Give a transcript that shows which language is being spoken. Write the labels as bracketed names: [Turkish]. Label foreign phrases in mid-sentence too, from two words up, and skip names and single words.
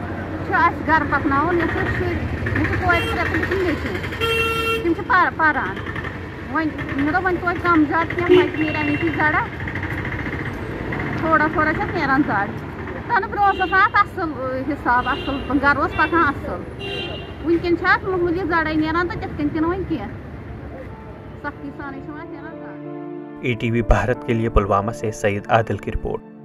[Kashmiri] چھُ اَسہِ گرٕ پکناوُن یَتھ أسۍ شُرۍ مےٚ چھِ کورِ ترٛےٚ تہٕ بیٚیہِ چھِ نیٚچوٗ تِم چھِ پران وۄنۍ مےٚ دوٚپ وۄنۍ توتہِ کم زیادٕ کینٛہہ وۄنۍ نیرِ اَمِکی زرا تھوڑا تھوڑا چھِ اَتھ نیران زڑ تَنہٕ برونٛہہ اوس آسان اَتھ اَصٕل حِساب اَصٕل گرٕ اوس پکان اَصٕل وٕنکٮ۪ن چھِ اَتھ معموٗلی زڑے نیران تہٕ تِتھ کٔنۍ تہِ نہٕ وۄنۍ کینٛہہ سختی سانٕے چھِ وۄنۍ اَتھ نیران زڑ۔ [Urdu] ETV بھارت کے لیے پلوامہ سے سعید عادل کی رپورٹ۔